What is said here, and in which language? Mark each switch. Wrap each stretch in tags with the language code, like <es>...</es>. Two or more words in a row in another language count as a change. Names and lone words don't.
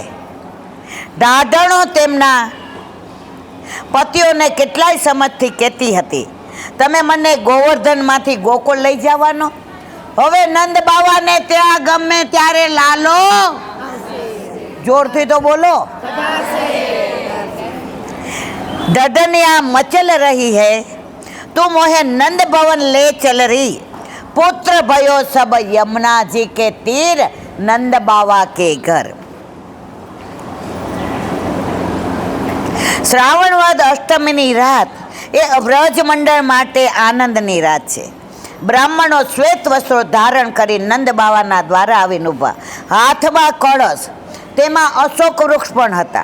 <gu>ઢાઢણો તેમના પતિઓને કેટલાય સમજથી કહેતી હતી, તમે મને ગોવર્ધનમાંથી ગોકુળ લઈ જવાનો, હવે નંદ બાવાને ત્યાં ગમે ત્યારે લાલો. જોરથી તો બોલો.</gu> <hi>ढढनिया मचल रही है, तुम मोहे नंद भवन ले चल रही. पुत्र भयो सब यमुना जी के तीर, नंद बाबा के घर.</hi> <gu>શ્રાવણવદ અષ્ટમીની રાત એ વ્રજ મંડળ માટે આનંદની રાત છે. બ્રાહ્મણો શ્વેત વસ્ત્રો ધારણ કરી નંદ બાવાના દ્વારા આવીને ઊભા, હાથમાં કળશ, તેમાં અશોક વૃક્ષ પણ હતા.</gu>